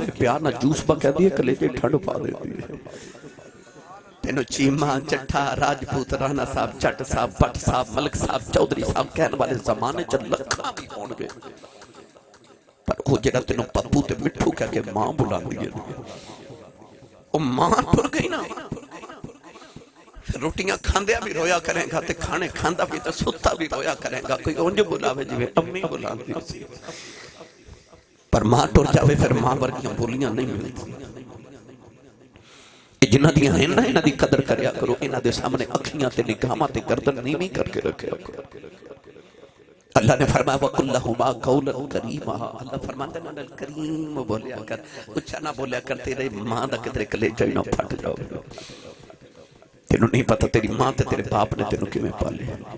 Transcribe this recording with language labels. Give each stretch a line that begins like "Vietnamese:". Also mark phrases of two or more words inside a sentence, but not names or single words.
Punjabi: ਪਿਆਰ ਨਾਲ ਜੂਸਬਾ ਕਹਿੰਦੀ ਹੈ ਕਲੇਜੇ ਠੰਡ ਪਾ ਦੇਦੀ ਹੈ ਤੈਨੂੰ ਚੀਮਾ ਚੱਠਾ ਰਾਜਪੂਤ ਰਾਣਾ ਸਾਹਿਬ ਜੱਟ ਸਾਹਿਬ ਭੱਟ ਸਾਹਿਬ ਮਲਕ ਸਾਹਿਬ ਚੌਧਰੀ ਸਾਹਿਬ ਕਹਿਣ ਵਾਲੇ ਜ਼ਮਾਨੇ ਚ ਲੱਖਾਂ ਵੀ ਹੋਣਗੇ ਪਰ ਉਹ ਜਿਹੜਾ ਤੈਨੂੰ ਪੱਪੂ ਤੇ ਮਿੱਠੂ ਕਹਿ ਕੇ ਮਾਂ ਬੁਲਾਉਂਦੀ ਹੈ ਉਹ ਮਾਂ ਟੁਰ ਗਈ ਨਾ ਰੋਟੀਆਂ ਖਾਂਦਿਆਂ ਭੀ ਰੋਇਆ ਕਰੇਗਾ ਤੇ ਖਾਣੇ ਖਾਂਦਾ ਭੀ ਤੋ ਸੁੱਤਾ ਭੀ ਰੋਇਆ ਕਰੇਗਾ ਕੋਈ ਉਂਜ ਬੁਲਾਵੇ ਜਿਵੇਂ ਅੰਮੀ ਬੁਲਾਂਦੀ ਸੀ ਪਰ ਮਾਂ ਟੁਰ ਜਾਵੇ ਫਿਰ ਮਾਂ ਵਰਗੀਆਂ ਬੋਲੀਆਂ ਨਹੀਂ ਮਿਲਦੀ ਜਿਨ੍ਹਾਂ ਦੀਆਂ ਹੈਂ ਨਾ ਇਨ੍ਹਾਂ ਦੀ ਕਦਰ ਕਰਿਆ ਕਰੋ ਇਨ੍ਹਾਂ ਦੇ ਸਾਹਮਣੇ ਅੱਖੀਆਂ ਤੇ ਨਿਗਾਹਾਂ ਤੇ ਗਰਦਨ ਨੀਵੀਂ ਕਰਕੇ ਰੱਖਿਆ ਕਰੋ ਅੱਲਾਹ ਨੇ ਫ਼ਰਮਾਇਆ
Arabic: وقل لهما قولا كريما
Punjabi: ਅੱਲਾਹ ਫ਼ਰਮਾਤਾ ਹੈ ਨਾ ਕਰੀਮ ਬੋਲਿਆ ਕਰ ਉੱਚਾ ਨਾ ਬੋਲਿਆ ਕਰ ਤੇਰੇ ਮਾਂ ਦਾ ਕਿਧਰੇ ਕਲੇਜਾ ਹੀ ਨਾ ਫਟ ਜਾਵੇ ਤੇਨੂੰ ਨਹੀਂ ਪਤਾ ਤੇਰੀ ਮਾਂ ਤੇ ਤੇਰੇ ਬਾਪ ਨੇ ਤੇਨੂੰ ਕਿਵੇਂ ਪਾਲੇ